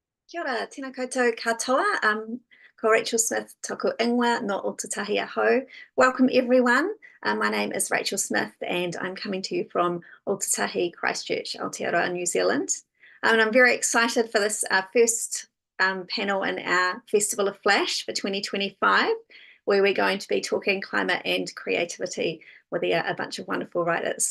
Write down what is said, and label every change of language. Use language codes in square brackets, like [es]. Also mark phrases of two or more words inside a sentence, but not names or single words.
[mi] Kia ora, tēnā koutou katoa. Ko Rachel Smith tōku ingoa no Ōtautahi Ahau. [en] Welcome everyone. My name is Rachel Smith and I'm coming to you from Ōtautahi, Christchurch, Aotearoa, New Zealand. And I'm very excited for this first panel in our Festival of Flash for 2025, where we're going to be talking climate and creativity with a bunch of wonderful writers.